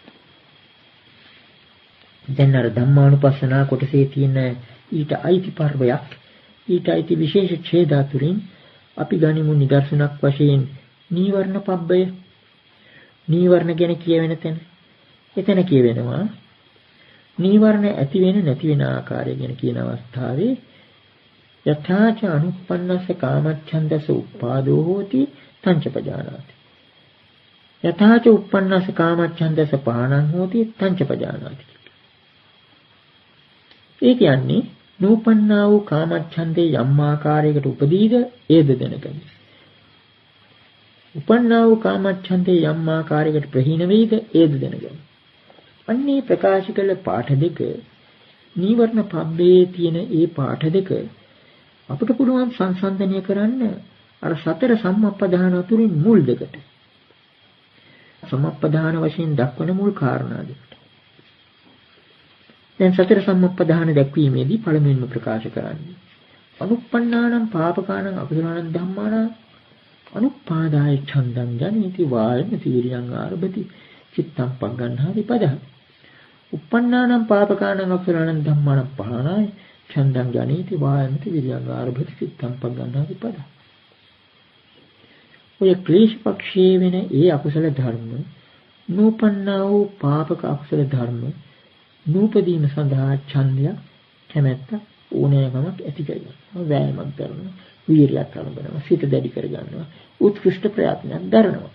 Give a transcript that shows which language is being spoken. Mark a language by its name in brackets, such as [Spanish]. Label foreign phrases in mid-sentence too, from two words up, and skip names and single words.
[Sinhala] දැන් අර ධම්මානුපස්සනා කොටසේ තියෙන ඊට අයිති පර්වයක්, ඊට අයිති විශේෂ ඡේදාතුරින් අපි ගනිමු නිදර්ශනක් වශයෙන් නීවරණ පබ්බය. නීවරණ ගැන කියවෙන තැන. එතන කියවෙනවා නීවරණ ඇති වෙන නැති වෙන ආකාරය ගැන කියන අවස්ථාවේ [Pali] යථාච අනුප්පන්නස්ස කාමච්ඡන්දස උපාදෝ හෝති තංචපජානාති. යථාච උප්පන්නස්ස කාමච්ඡන්දස පහනං හෝති තංචපජානාති. [Sinhala] ඒ කියන්නේ නූපන්නා වූ කාමච්ඡන්දේ යම් ආකාරයකට උපදීද ඒද දැනගනි. උපන්නා වූ කාමච්ඡන්දේ යම් ආකාරයකට ප්‍රහීන වේද ඒද දැනගනි. අන්නේ ප්‍රකාශ කළ පාඨ දෙක නීවරණ පබ්බේ තියෙන ඒ පාඨ දෙක අපිට පුළුවන් සංසන්දනය කරන්න අර සතර සම්මප්පදාන අතුරින් මුල් දෙකට. සම්මප්පදාන වශයෙන් දක්වන මුල් කාරණා දෙකට. දැන් සතර සම්මප්පදාන දැක්වීමේදී පළමුවෙන්ම ප්‍රකාශ කරන්නේ [Pali] අනුප්පන්නානම් පාපකානම් අකුසලානම් ධම්මානම් අනුපාදාය ඡන්දං ජනේති වායමති විරියං ආරභති චිත්තං පග්ගණ්හාති පදං. උප්පන්නානම් පාපකානම් අකුසලානම් ධම්මානම් පහනාය ඡන්දං ජනේති වායමති විරියං ආරභති චිත්තං පග්ගණ්හාති පදං. [Sinhala] ඔය ක්ලේශ පක්ෂයේ වෙන ඒ අකුසල ධර්ම නූපන්නා වූ පාපක අකුසල ධර්ම නූපදීම සඳහා ඡන්දය කැමැත්ත ඕනෑකමක් ඇති කරගන්නවා. වෑයමක් කරනවා, වීරියක් කරනවා, සිත දැඩි කරගන්නවා, උත්කෘෂ්ඨ ප්‍රයත්නයක් දරනවා.